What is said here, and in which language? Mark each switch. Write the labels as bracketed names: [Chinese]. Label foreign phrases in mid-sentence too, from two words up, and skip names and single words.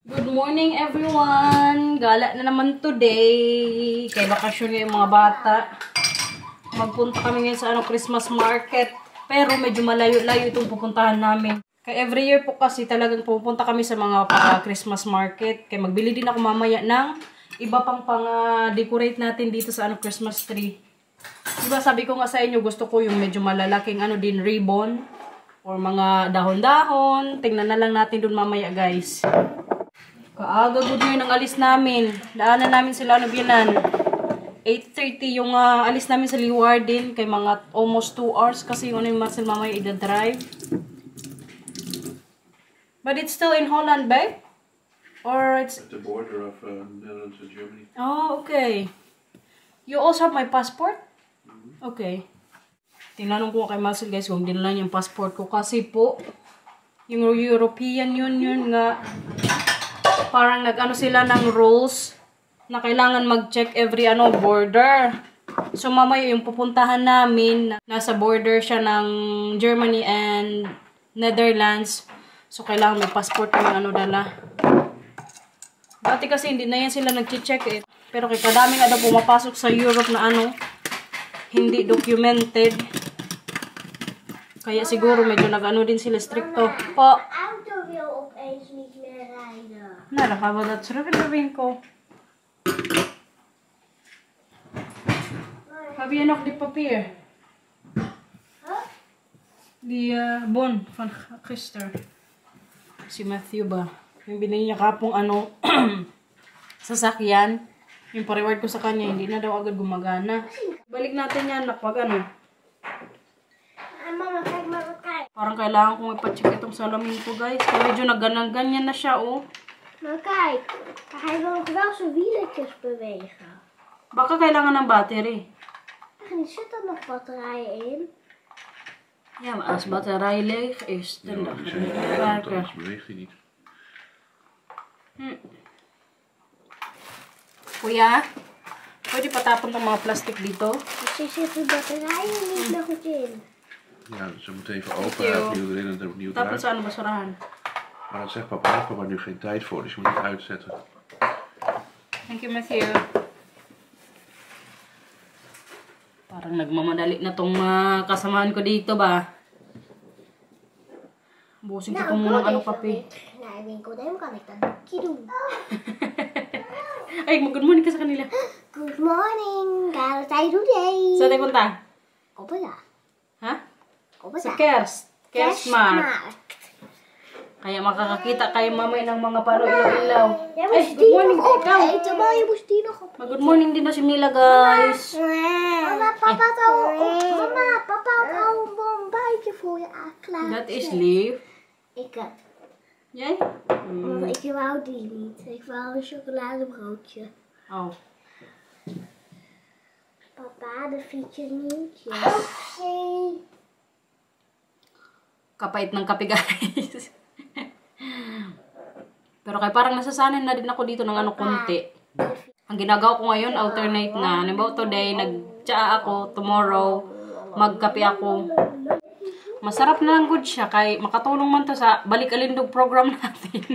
[English] Good morning everyone! [Filipino] Gala na naman today. Kay bakasyon yung mga bata. Magpunta kami ngayon sa [English] Christmas market. [Filipino] Pero medyo malayo-layo itong pupuntahan namin. Kaya [English] every year [Filipino] po kasi talagang pupunta kami sa mga [English] Christmas market. [Filipino] Kaya magbili din ako mamaya ng iba pang decorate natin dito sa [English] Christmas tree. [Filipino] Diba sabi ko nga sa inyo, gusto ko yung medyo malalaking din ribbon. Or mga dahon-dahon. Tingnan na lang natin dun mamaya guys. Kaaga [English] good morning [Filipino] ang alis namin. Daanan namin sila biyanan. 8:30 yung alis namin sa Leeuwarden. Kay mga [English] almost 2 hours [Filipino] kasi yung Marcel mamaya i-drive. [English] But it's still in Holland, babe? Or it's... At the border of Netherlands and Germany. Oh, okay. You also have my passport? Okay. [Filipino] Tinanong ko kay Marcel guys kung dinala yung passport ko. Kasi po, yung European Union nga... Parang sila ng rules na kailangan mag-check [English] every border. [Filipino] So mamaya yung pupuntahan namin, nasa border siya ng Germany and Netherlands. So kailangan may passport kami dala. Dati kasi hindi na yan sila nag-check eh. Pero kaya kadami nga daw pumapasok sa Europe na hindi documented. Kaya siguro medyo din sila stricto. Po. [Dutch] Nou, dan gaan we dat terug in de winkel. Heb je nog die papier? Die bon van gisteren. [Filipino] Si Matthew ba? Yung binili niya kapong sasakyan. Yung pa-reward ko sa kanya, hindi na daw agad gumagana. Balik natin yan, pag Parang kailangan kong ipacheck itong salamin ko guys. Kaya medyo nagganang-ganyan na siya [Dutch] Maar kijk, hij wil nog wel zijn wieletjes bewegen. [Filipino] Baka kailangan ng battery. [Dutch] En zit er nog batterijen in? Ja, maar als batterij leeg is, dan Ja, die zijn anders beweegt hij niet. [Filipino] Kuya, pwede patapon ng mga plastic dito? [Dutch] Dus er zitten batterijen niet meer goed in. Ja, dus we moeten even open, opnieuw erin en er opnieuw [Filipino] Tapon [Dutch] eruit. [Filipino] sa basurahan. [Dutch] Maar dat zegt papa, heeft papa nu geen tijd voor, dus je moet het uitzetten. [English] Thank you, Matthew. [Filipino] Parang nagmamadali na tong kasamahan ko dito ba? Busin ko muna ng kape. [Dutch] Naar de winkel nemen kan ik dat boekje doen. [Filipino] Ay, [English] good morning [Filipino] ka sa kanila. [English] Good morning, Kyle today. [Filipino] Saan tayo punta? Opera. Ha? Opera. Sa Kersmarkt. Kaya makakakita kayo mamay ng mga paro-ilaw-ilaw. Ay, good morning din ikaw. [Dutch] Je moest die nog op. [English] Good morning [Filipino] din na si Mila, guys. [Dutch] Mama, papa had al een bombardje voor je klaar. Dat is lief. Ik het. Jij? Maar ik wou die niet. Ik wou een chocoladebroodje. Oh. Papa, de fietsje niet. Oké. [Filipino] Kapait ng kape, guys. Pero kaya parang nasasanay na din ako dito ng konti. Ang ginagawa ko ngayon, alternate na. Halimbawa today, nag-tsaa ako. Tomorrow, magkape ako. Masarap na lang good siya. Kaya makatulong man to sa balik-alindog program natin.